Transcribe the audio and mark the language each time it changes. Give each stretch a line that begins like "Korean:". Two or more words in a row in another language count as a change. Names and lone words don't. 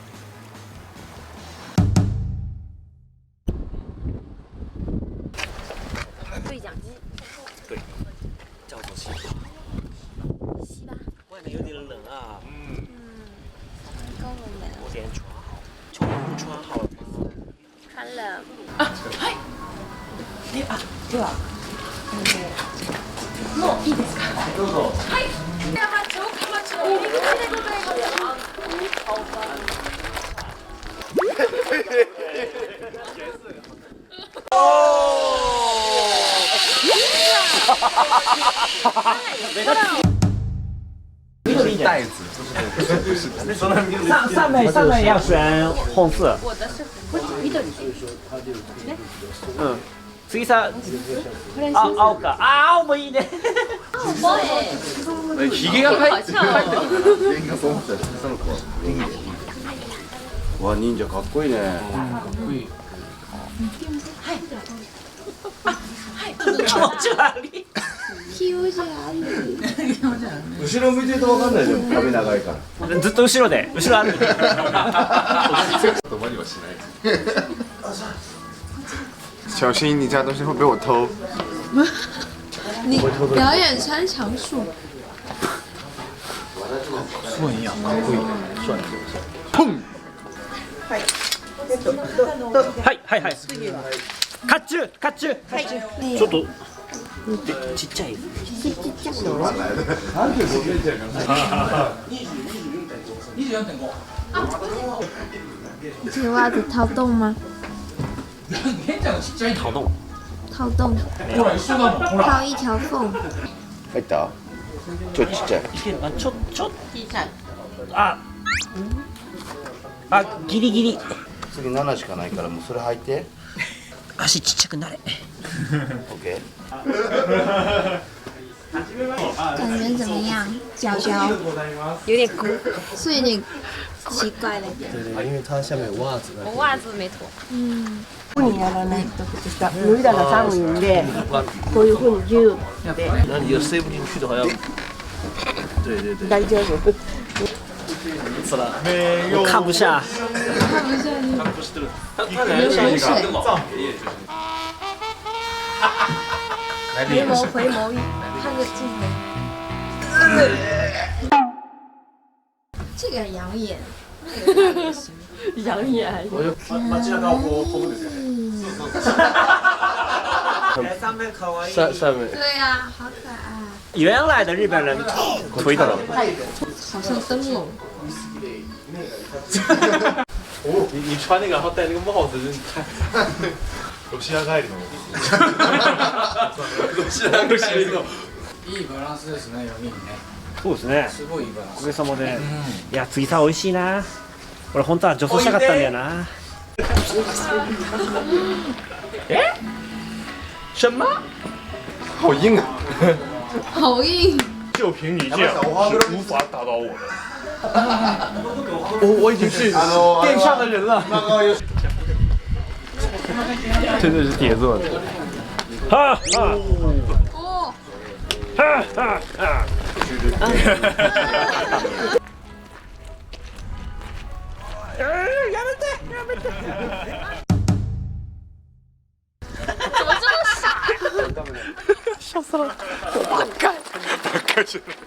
Chinese: 对讲机。对，叫做西瓜。西吧。外面有点冷啊。高冷门。我先穿好，秋裤穿好了吗？穿了。
Japanese: もういいですか。どうぞ。城下町の入り口でございます。
Chinese: 袋子，不是。上面要选红色。我的是緑。
Japanese: うん。次さ、青か。青もいいね。ひげが入ってる。ひげがそう思ったらその子は忍者。わ、忍者かっこいいね。かっこいい。気持ち悪い。気持ち悪い。後ろ向いてると分かんないじゃん。壁長いから。ずっと後ろで、後ろ歩いて。言葉にはしない。
Chinese: 小心，你家东西会被我偷。你表演穿墙术。
Japanese: そういや、かっこいい。砰！はいはいはい。甲冑甲冑。ちょっとでちっちゃい。
Chinese: 这个袜子掏洞吗？桃洞。掏洞，掏一条缝。
Japanese: 入ったちょっとちっちゃい。いけるあちょああギリギリ。次7しかないからもうそれ履いて。足ちっちゃくなれ。 OK。
Chinese: 感觉怎么样？脚脚有点鼓，是有点奇怪的。因为它下面有袜子的。我袜子没脱。嗯，
Japanese: にやらないとした脱いだら寒いんでこういうふうにギューって
Chinese: 那你就塞不进去的话要。对对对。
Japanese: 大丈夫。
Chinese: 我看不下。回眸回眸，看个镜头。这个很养眼。养眼。
Japanese: 街中をこう飛ぶんですよね。
Chinese: 上面可愛い。上面。对啊，好可爱。原来的日本人推的。好像灯笼。你穿那个，然后戴那个帽子，看。
Japanese: ロシア帰りの。ロシア帰りの。いいバランスですね、4人ね。そうですね。すごいいいバランおかス。げさまで。いや次さ美味しいな。俺本当は女装したかったんだよな。
Chinese: 什么？好硬啊！好硬。就凭你这样是无法打倒我的。我已经是殿上的人了。真的是铁做的。哈哈哦。哈哈哈。怎么这么傻？笑死了。
Japanese: バカ。バカじゃない。